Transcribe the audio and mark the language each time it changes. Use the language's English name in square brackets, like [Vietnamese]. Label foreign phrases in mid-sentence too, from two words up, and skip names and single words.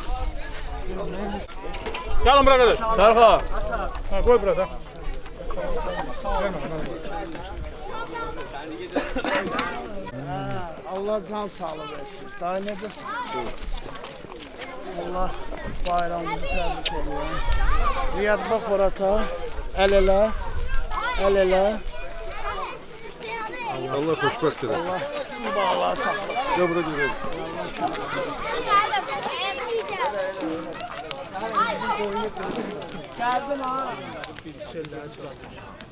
[Turkish] Gelin buraya kardeş. Tarha. Ha, koy burada. [Azerbaijani] Allah can sağlığı versin. Daha ne desin? Allah bayramımızı təbrik edirəm. Riyad bax orata. El ele. Allah hoşbəxt eləsin. Allah bağlar saxlasın. [Turkish] Gel buraya gidelim. [Azerbaijani] Gəldim ha.